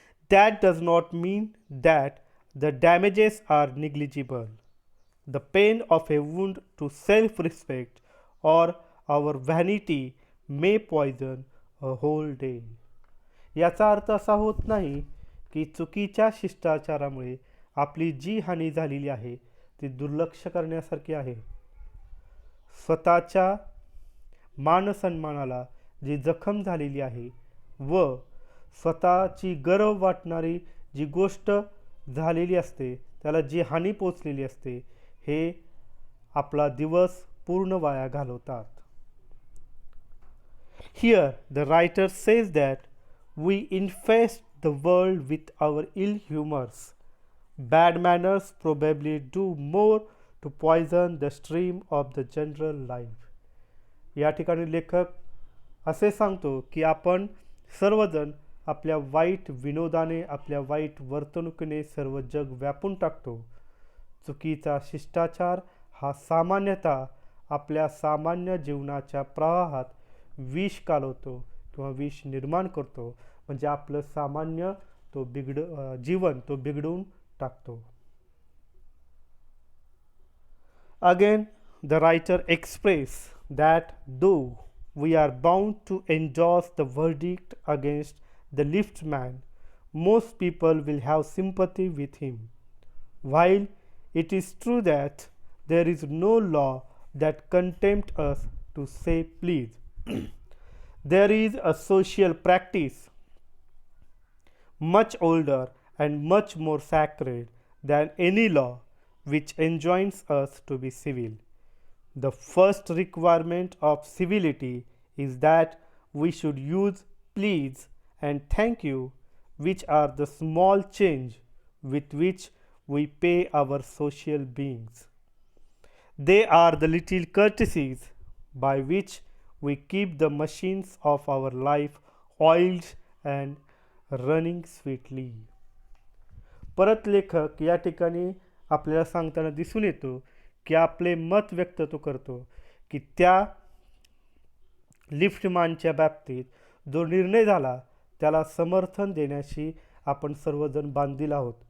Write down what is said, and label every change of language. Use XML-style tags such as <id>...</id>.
<en>That does not mean that the damages are negligible. The pain of a wound to self respect or our vanity may poison a whole day.</en> <mr>याचा अर्थ असा होत नाही की चुकीच्या शिष्टाचारामुळे आपली जी हानी झालेली आहे ती दुर्लक्ष करण्यासारखी आहे. स्वतःच्या मानसन्मानाला जी जखम झालेली आहे व स्वतःची गर्व वाटणारी जी गोष्ट झालेली असते, त्याला जी हानी पोचलेली असते, हे आपला दिवस पूर्ण वाया घालवतात.</mr> <en>Here the writer says that we infest the world with our ill humors. Bad manners probably do more to poison the stream of the general life.</en> <mr>या ठिकाणी लेखक असे सांगतो की आपण सर्वजण आपल्या वाईट विनोदाने, आपल्या वाईट वर्तणुकीने सर्व जग व्यापून टाकतो. चुकीचा शिष्टाचार हा सामान्यतः आपल्या सामान्य जीवनाच्या प्रवाहात विष कालवतो किंवा विष निर्माण करतो, म्हणजे आपलं सामान्य जीवन तो बिघडवून टाकतो.</mr> <en>Again, the writer express that though we are bound to endorse the verdict against the liftman, most people will have sympathy with him. While it is true that there is no law that contempt us to say please, there is a social practice much older and much more sacred than any law which enjoins us to be civil. The first requirement of civility is that we should use please and thank you, which are the small change with which we pay our social beings. They are the little courtesies by which we keep the machines of our life oiled and running sweetly.</en> <mr>परत लेखक या ठिकाणी आपल्याला सांगताना दिसून येतो की आपले मत व्यक्त तो करतो की त्या लिफ्टमॅनच्या बाबतीत जो निर्णय झाला त्याला समर्थन देण्याशी आपण सर्वजण बांधील आहोत.</mr>